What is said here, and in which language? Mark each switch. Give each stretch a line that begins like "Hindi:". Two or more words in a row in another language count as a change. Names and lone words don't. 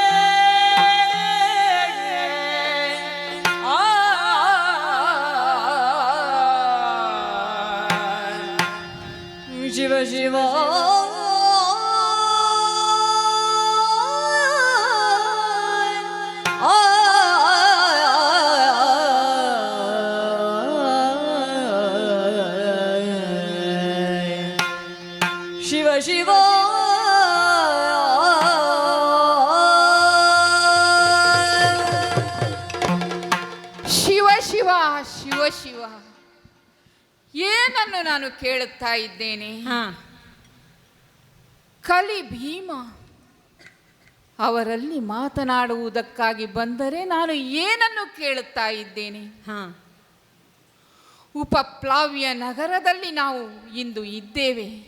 Kannada: ಶಿವ ಶಿವ ಶಿವ ಶಿವ ಶಿವ ಶಿವ ಶಿವ ಶಿವ ಏನನ್ನು ನಾನು ಕೇಳುತ್ತಾ ಇದ್ದೇನೆ? ಕಲಿ ಭೀಮ ಅವರಲ್ಲಿ ಮಾತನಾಡುವುದಕ್ಕಾಗಿ ಬಂದರೆ ನಾನು ಏನನ್ನು ಕೇಳುತ್ತಾ ಇದ್ದೇನೆ? ಉಪಪ್ಲಾವ್ಯ ನಗರದಲ್ಲಿ ನಾವು ಇಂದು ಇದ್ದೇವೆ.